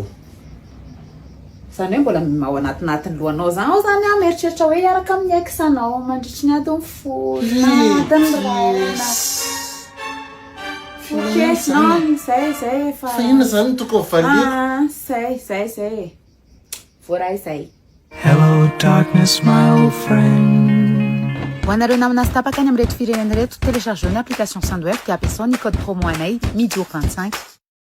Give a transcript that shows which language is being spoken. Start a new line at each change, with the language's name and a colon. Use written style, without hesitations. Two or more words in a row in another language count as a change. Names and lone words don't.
Malagasy: zany hoe mbola ao anatinatiny lohanao zany ao zany a mieritreritra hoe hiaraka amin'ny ex-anao mandritry ny adiny 10 adiny raina zay fa inona zany tokony valiako zay voaray zay
English: Hello darkness my old friend.
Malagasy: Ho anareo namana sy tapaka any amin'ny reto firenena reto
French: téléchargeony application
Malagasy: Sandwave dia ampiasaony
French: code promo
Malagasy: anay midio 25